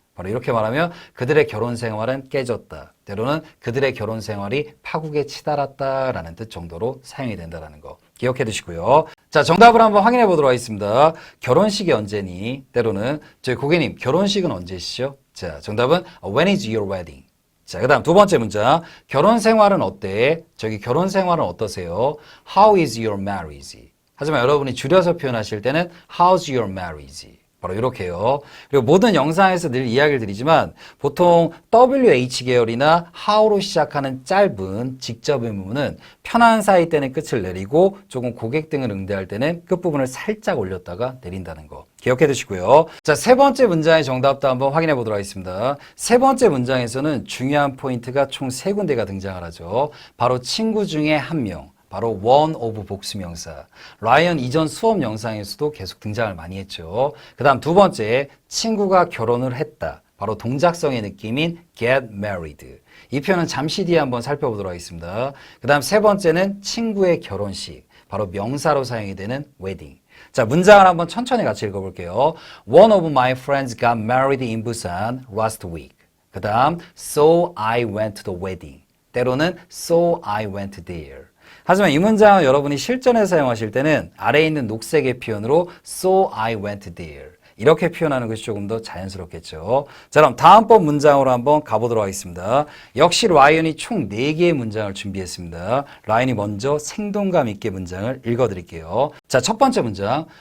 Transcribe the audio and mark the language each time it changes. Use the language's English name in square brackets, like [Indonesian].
[Korean] 바로 이렇게 말하면 그들의 결혼 생활은 깨졌다. 때로는 그들의 결혼 생활이 파국에 치달았다라는 뜻 정도로 사용이 된다는 거 기억해 두시고요. 자, 정답을 한번 확인해 보도록 하겠습니다. 결혼식이 언제니? 때로는 저희 고객님 결혼식은 언제시죠? 자, 정답은 [English] When is your wedding? [Korean] 자, 그 다음 두 번째 문장. 결혼 생활은 어때? 저기 결혼 생활은 어떠세요? [English] How is your marriage? [Korean] 하지만 여러분이 줄여서 표현하실 때는 [English] How's your marriage? [Korean] 바로 이렇게요. 그리고 모든 영상에서 늘 이야기를 드리지만 보통 WH 계열이나 how로 시작하는 짧은 직접 의문은 편한 사이 때는 끝을 내리고 조금 고객 등을 응대할 때는 끝부분을 살짝 올렸다가 내린다는 거 기억해 두시고요. 자, 세 번째 문장의 정답도 한번 확인해 보도록 하겠습니다. 세 번째 문장에서는 중요한 포인트가 총 세 군데가 등장을 하죠. 바로 친구 중에 한 명. 바로 [English] one of [Korean] 복수명사. 라이언 이전 수업 영상에서도 계속 등장을 많이 했죠. 그 다음 두 번째, 친구가 결혼을 했다. 바로 동작성의 느낌인 [English] get married. [Korean] 이 표현은 잠시 뒤에 한번 살펴보도록 하겠습니다. 그 다음 세 번째는 친구의 결혼식. 바로 명사로 사용이 되는 wedding. 자, 문장을 한번 천천히 같이 읽어볼게요. [English] One of my friends got married in Busan last week. [Korean] 그 다음, [English] so I went to the wedding. [Korean] 때로는 [English] so I went there. [Korean] 하지만 이 문장은 여러분이 실전에 사용하실 때는 아래에 있는 녹색의 표현으로 [English] so I went there. [Korean] 이렇게 표현하는 것이 조금 더 자연스럽겠죠. 자, 그럼 다음번 문장으로 한번 가보도록 하겠습니다. 역시 라이언이 총 4개의 문장을 준비했습니다. 라이언이 먼저 생동감 있게 문장을 읽어드릴게요. 자, 첫 번째 문장.